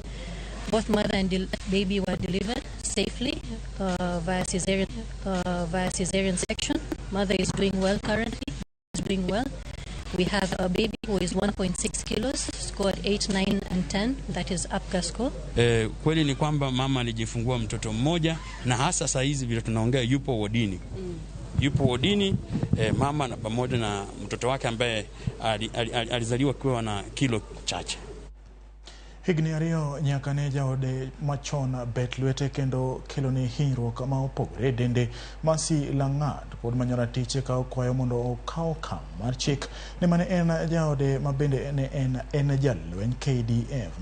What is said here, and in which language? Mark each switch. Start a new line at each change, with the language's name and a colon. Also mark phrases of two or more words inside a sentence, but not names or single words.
English: Both mother and baby were delivered safely via cesarean section. Mother is doing well currently, is doing well. We have a baby who is 1.6 kilos, scored 8, 9, and 10, that is APGAR score.
Swahili: Kweli ni kwamba mama alijifungua mtoto mmoja, na hasa saa hizi vile tunaongea yupo wodini. Yupo wodini mama na pamoja na mtoto wake ambaye alizaliwa akiwa na kilo chache.
Luo (Kenya and Tanzania): Higni ariyo nyaka ne jaode machon bet lwete kendo kelo ni hinyruok ma opogore dende. Masi Langat pod manyora tiche ka okwayo mondo okaw okang' mar chik ne mane en jaode ma bende ne en jalweny KDF.